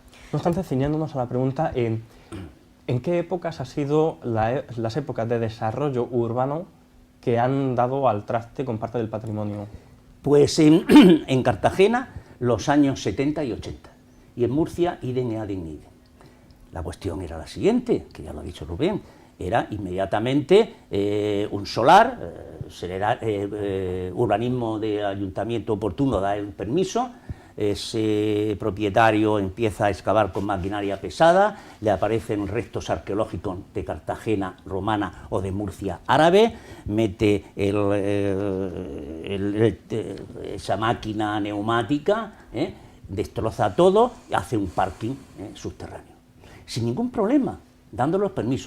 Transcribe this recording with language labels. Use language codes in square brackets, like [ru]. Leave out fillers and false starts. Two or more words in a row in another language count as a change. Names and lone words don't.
[es] No obstante, ciñéndonos a la pregunta, ¿en qué épocas ha sido las épocas de desarrollo urbano que han dado al traste con parte del patrimonio? Pues en Cartagena, los años 70 y 80. Y en Murcia, [la] idem et idem. [es] La cuestión era la siguiente, que ya lo ha dicho Rubén, era inmediatamente un solar, urbanismo de ayuntamiento oportuno da el permiso, ese propietario empieza a excavar con maquinaria pesada, le aparecen restos arqueológicos de Cartagena romana o de Murcia árabe, mete esa máquina neumática, destroza todo y hace un parking subterráneo, sin ningún problema, dando los permisos.